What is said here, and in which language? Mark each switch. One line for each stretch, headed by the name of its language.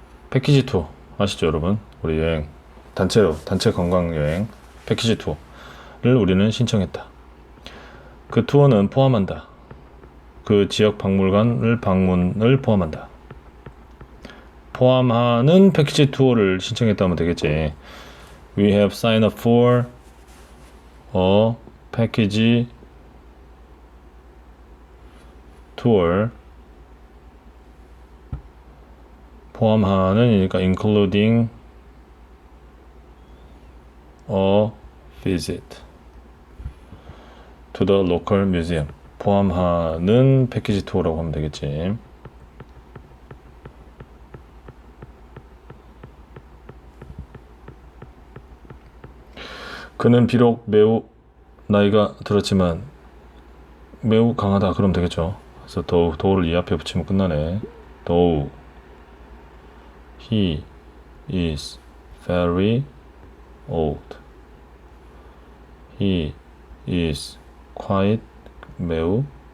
Korean: 패키지 투어 아시죠 여러분? 우리 여행 단체로 단체 관광 여행 패키지 투어를 우리는 신청했다. 그 투어는 포함한다. 그 지역 박물관을 방문을 포함한다. 포함하는 패키지 투어를 신청했다 하면 되겠지.
English: We have signed up for a package tour. 포함하는이니까 including a visit to the local museum.
Korean: 포함하는 패키지 투어라고 하면 되겠지. 그는 비록 매우 나이가 들었지만 매우 강하다 그러면 되겠죠. 그래서 더우를 이 앞에 붙이면 끝나네.
English: 더우 He is very old. He is quite 매우